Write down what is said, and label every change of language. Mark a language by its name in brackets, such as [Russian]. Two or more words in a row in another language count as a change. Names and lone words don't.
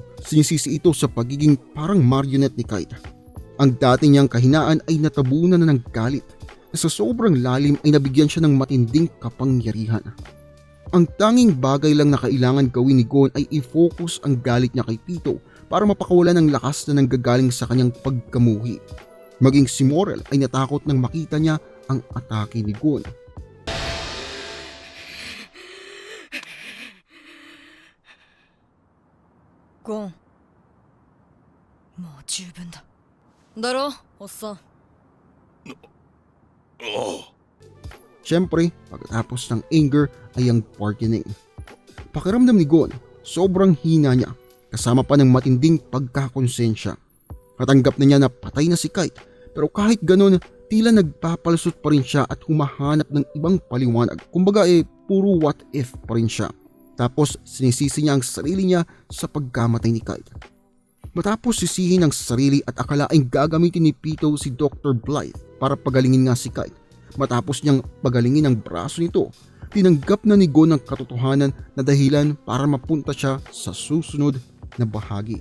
[Filipino] Sinisisi ito sa pagiging parang marionette ni Kite. Ang dati niyang kahinaan ay natabunan na ng galit na sa sobrang lalim ay nabigyan siya ng matinding kapangyarihan. Ang tanging bagay lang na kailangan gawin ni Gon ay i-focus ang galit niya kay Pito para mapakawalan ng lakas na nanggagaling sa kanyang pagkamuhi. Maging si Morel ay natakot nang makita niya ang atake ni Gon. [Japanese] Gon, もう十分だ。だろ、おっさん。 [Filipino] Siyempre, pagkatapos ng anger ay ang bargaining. Pakiramdam ni Gon, sobrang hina niya kasama pa ng matinding pagkakonsensya. Natanggap na niya na patay na si Kite, pero kahit ganun, tila nagpapalusot pa rin siya at humahanap ng ibang paliwanag. Kumbaga puro [English] what if [Filipino] pa rin siya. Tapos sinisisi niya ang sarili niya sa pagkamatay ni Kite. Matapos sisihin ang sarili at akalaing gagamitin ni Pito si Dr. Blythe para pagalingin nga si Kite. Matapos niyang pagalingin ang braso nito, tinanggap na ni Gon ang katotohanan na dahilan para mapunta siya sa susunod na bahagi.